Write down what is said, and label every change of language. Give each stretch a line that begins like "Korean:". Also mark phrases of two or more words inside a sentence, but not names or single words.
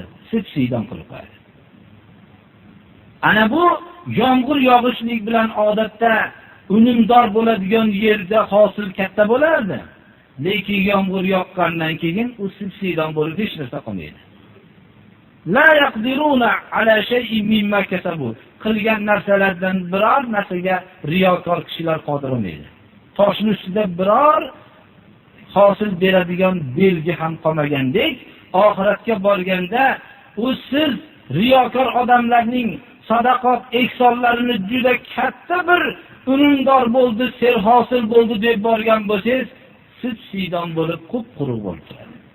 Uzbek: Sipsidan qilib qo'yadi. Ana bu yomg'ir yog'ishlik bilan odatda unumdor bo'ladigan yerda hosil katta bo'lardi. Lekin yomg'ir yoqqandan keyin u sipsidan bo'lib hech narsa qolmaydi.
Arabic: لا يقدرون على شيء مما كسبوا.
Uzbek: Qilgan narsalardan biror narsaga riyokor kishilar qodir bo'lmaydi. Toshning ustida biror hosil beradigan belgi ham qolmagandek, oxiratga borganda u siz riyokor odamlarning sadaqat ehsonlarini juda katta bir unumdor bo'ldi, ser hosil bo'ldi deb borgan bo'lsangiz, siz siydon bo'lib quruq bo'lib turadi.